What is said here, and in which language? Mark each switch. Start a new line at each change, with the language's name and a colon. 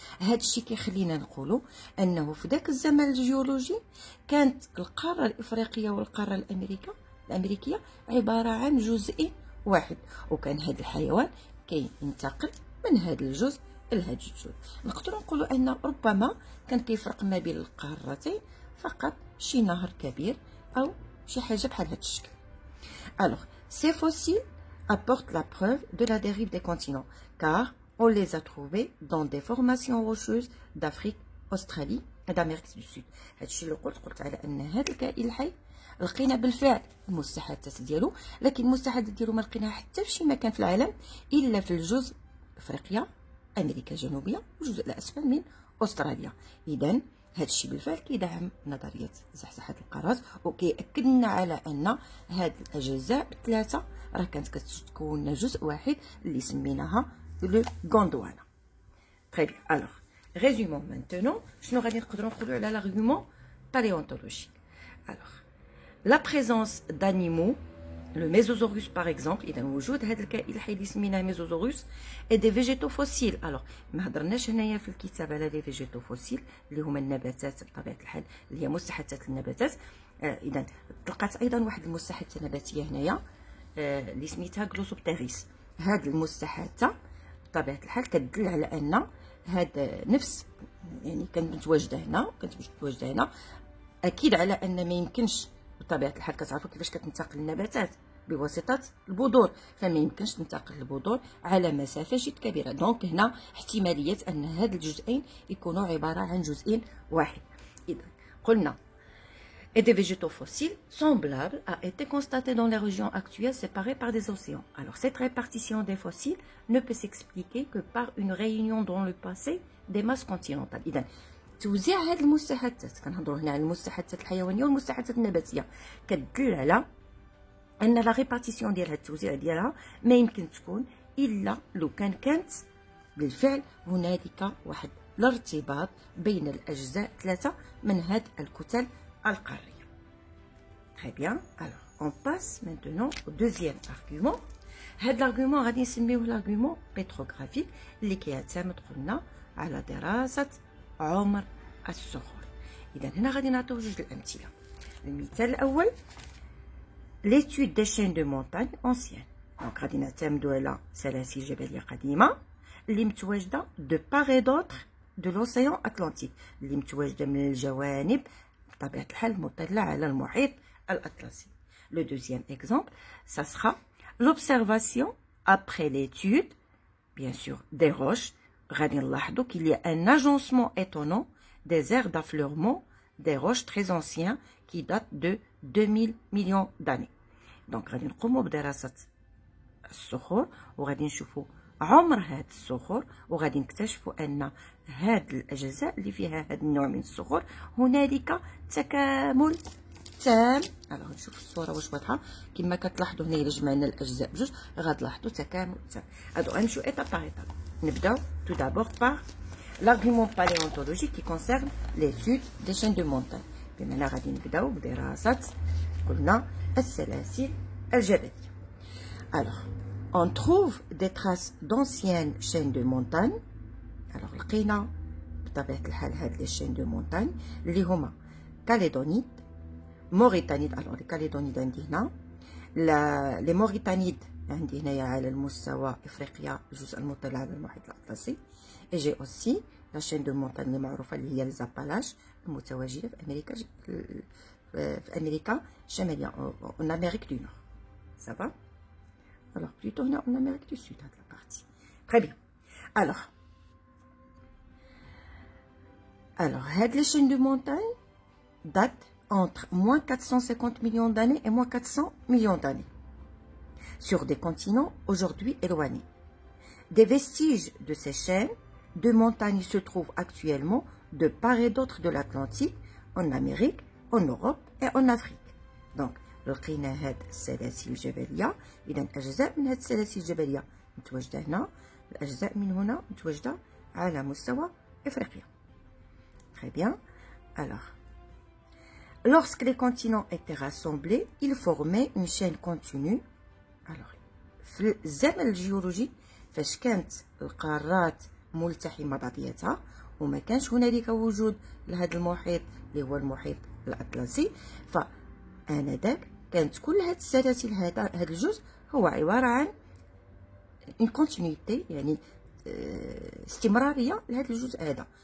Arabic: هذا الشيء كيخلينا نقولوا أنه في ذاك الزمن الجيولوجي كانت القارة الإفريقية والقارة الأمريكية عبارة عن جزء واحد، وكان هذا الحيوان كينتقل من هذا الجزء لهذا الجزء. نقدروا نقولوا أن ربما كان كيفرق ما بين القارتين فقط شي نهر كبير أو شي حاجة بحال هذا الشكل.
French: Alors, ces fossiles apportent la preuve de la dérive des continents, car on les a trouvés dans des formations rocheuses d'Afrique, Australie et d'Amérique du Sud.
Arabic: هادشي اللي قلت على ان هذا الكائن الحي لقينا بالفعل المستحدثات ديالو، لكن المستحدثات ديالو ما لقيناها حتى في شي مكان في العالم الا في الجزء افريقيا، امريكا الجنوبيه، والجزء الاسفل من استراليا. اذا هادشي بالفعل كيدعم نظريه زحزحه القارات، وكيأكد لنا على ان هاد الاجزاء الثلاثه راه كانت كتكون جزء واحد اللي سميناها لو غوندوانا.
French: Très bien. Alors, résumons maintenant.
Arabic: شنو غادي نقدروا نقولوا على
French: l'argument paléontologique. Alors, la présence d'animaux, le Mésosaurus par exemple،
Arabic: إذا وجود هذا الكائن الحي اللي سميناه ميزوزوروس،
French: et des végétaux fossiles.
Arabic: Alors ما هضرناش هنايا في الكتاب على
French: لي فيجيتو فوسيل
Arabic: اللي هما النباتات بطبيعة الحال اللي هي مستحدثات النباتات. إذا طلقات أيضا واحد المستحدثة نباتية هنايا اللي سميتها جلوسوبتيريس. هاد المستحدثة بطبيعة الحال كتدل على أن هذا نفس يعني كانت متواجدة هنا، أكيد على أن ما يمكنش بطبيعة الحال كتعرفوا كيفاش كتنتقل النباتات بواسطة البذور، فما يمكنش تنتقل البذور على مسافة جد كبيرة. دونك هنا احتمالية أن هاد الجزئين يكونوا عبارة عن جزء واحد. إذا قلنا
French: et des végétaux fossiles semblables a été constaté dans les régions actuelles séparées par des océans. Alors cette répartition des fossiles ne peut s'expliquer que par une réunion dans le passé des masses continentales.
Arabic: إذا توزيع هذه المستحدثات، كنهضروا هنا على المستحدثات الحيوانيه والمستحدثات النباتيه، كتدل على ان لا ريبارتيسيون ديالها، التوزيع ديالها ما يمكن تكون الا لو كانت بالفعل هنالك واحد الارتباط بين الاجزاء ثلاثه من هذه الكتل القاريه.
French: Très bien. Alors, on passe maintenant au deuxième argument.
Arabic: هذا الارغيومون غادي نسميوه الارغيومون بيتروغرافيك اللي كيعتمد قلنا على دراسه عمر الصخور. إذا هنا غادي نعطيو جوج الأمثلة. المثال الأول
French: l'étude des chaînes de montagne anciennes.
Arabic: دونك غادي نعتمدو على سلاسل جبلية قديمة اللي متواجدة
French: دو بار اي دوتر دو لوسيان أتلانتيك،
Arabic: اللي متواجدة من الجوانب بطبيعة الحال مطلة على المحيط الأطلسي.
French: Le deuxième exemple, ça sera l'observation après l'étude, bien sûr, des roches.
Arabic: غادي نلاحظوا
French: qu'il y a un agencement étonnant des aires d'affleurement des roches très anciens qui datent de 2000 millions d'années.
Arabic: Donc غادي نقوموا بدراسة الصخور وغادي نشوفوا عمر هاد الصخور، وغادي نكتشفوا ان هاد الاجزاء اللي فيها هاد النوع من الصخور هنالك تكامل تام. alors نشوف الصوره واش واضحه. كما كتلاحظوا هنا الا جمعنا الاجزاء بجوج غتلاحظوا تكامل تام. هادو غنمشيو
French: ايطاب باغ ايطاب. نبداو tout d'abord par l'argument paléontologique qui concerne l'étude des chaînes de montagne.
Arabic: بمعنى غادي نبداو بدراسه قلنا السلاسل الجبليه.
French: alors on trouve des traces d'anciennes chaînes de montagne.
Arabic: alors لقينا بطبيعه الحال هاد لي
French: chaînes de montagne
Arabic: اللي هما كاليدونيد، موريتانيد. alors لي كاليدونيد عندي هنا، لي موريتانيد عندي هنايا على المستوى افريقيا الجزء المطل على المحيط الاطلسي.
French: اي جي اوسي لا شين دو مونتاني
Arabic: المعروفه اللي هي الزابالاج المتواجده في امريكا، في امريكا الشماليه،
French: en Amérique du Nord. ça va. alors plutôt هنا en Amérique du Sud هاد la partie. très bien. alors هاد les chaînes de montagne datent entre moins 450 millions d'années et moins 400 millions d'années sur des continents aujourd'hui éloignés. Des vestiges de ces chaînes de montagnes se trouvent actuellement de part et d'autre de l'Atlantique, en Amérique, en Europe et en Afrique.
Arabic: Donc, لقينا هاد السلاسل الجبلية. إذا أجزاء من هاد السلاسل الجبلية متواجدة هنا، الأجزاء من هنا متواجدة على مستوى إفريقيا.
French: Très bien. Alors, lorsque les continents étaient rassemblés, ils formaient une chaîne continue.
Arabic: Alors, في الزمن الجيولوجي فاش كانت القارات ملتحمة بعضياتها وما كانش هنالك وجود لهذا المحيط اللي هو المحيط الأطلسي، فآنذاك كانت كل هاد السلاسل هذا الجزء هو عبارة عن
French: une continuité،
Arabic: يعني استمرارية لهذا الجزء هذا.